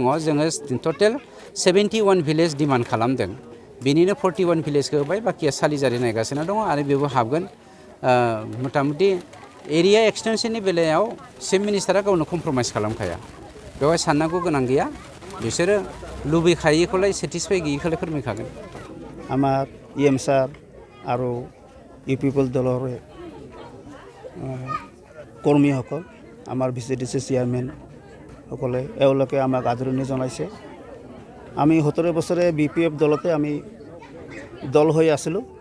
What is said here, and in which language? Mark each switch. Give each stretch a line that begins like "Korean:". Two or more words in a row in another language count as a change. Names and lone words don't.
Bodo: जोङो टटेल 71
English: village demand
Bodo: खालामदों, बेनिनो 41 भिलेजखौ होबाय, बाखिया सालिजारि नायगासिनो दङ आरो बेबो हाबगोन। मथा मथि एरिया एक्सटेनसननि बेलायाव चिफ मिनिस्टारा गावनो कमप्रमाइस खालामखाया, बेवहाय साननांगौ गोनां गैया। बिसोरो लुबैखायैखौलाय सेटिसफाइ गैयैखौलाय फोरमायखागोन।
Assamese: আমাৰ EM ছাৰ আৰু ইউপিপিএল দলৰ কৰ্মীসকল, আমাৰ VCDC চেয়াৰমেনসকলে এওঁলোকে আমাক আদৰণি জনাইছে। আমি 17 বছৰে বিপিএফ দলতে আমি দল হৈ আছিলোঁ।